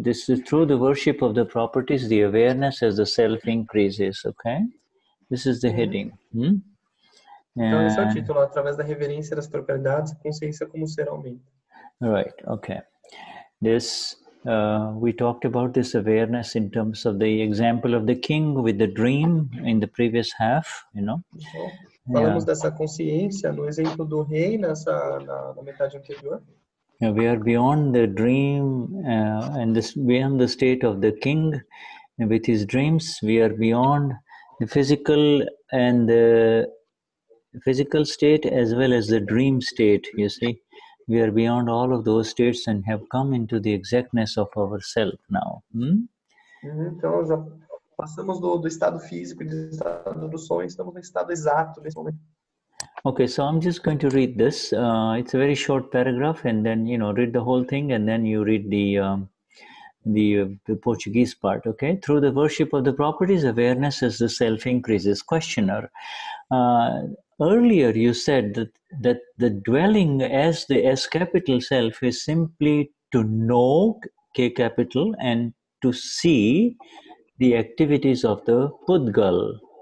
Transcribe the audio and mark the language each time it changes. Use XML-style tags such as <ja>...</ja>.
<en>This is through the worship of the properties, the awareness as the self increases, okay? This is the heading.</en> <pt>Então, esse é o título, através da reverência das propriedades, a consciência como ser aumenta.</pt> <en>Right, okay. This, we talked about this awareness in terms of the example of the king with the dream in the previous half,</en> <pt>Então, falamos dessa consciência no exemplo do rei na metade anterior.</pt> <en>We are beyond the dream and beyond the state of the king with his dreams. We are beyond the physical and the physical state as well as the dream state, you see. We are beyond all of those states and have come into the exactness of ourself now.</en> <pt>Então, já passamos do estado físico, do estado do sonho, estamos no estado exato nesse momento.</pt> <en>Okay, so I'm just going to read this. It's a very short paragraph, and then read the whole thing, and then you read the Portuguese part. Okay, through the worship of the properties, awareness as the self increases. Questioner. Earlier you said that the dwelling as the S capital self is simply to know K capital and to see the activities of the pudgal.</en>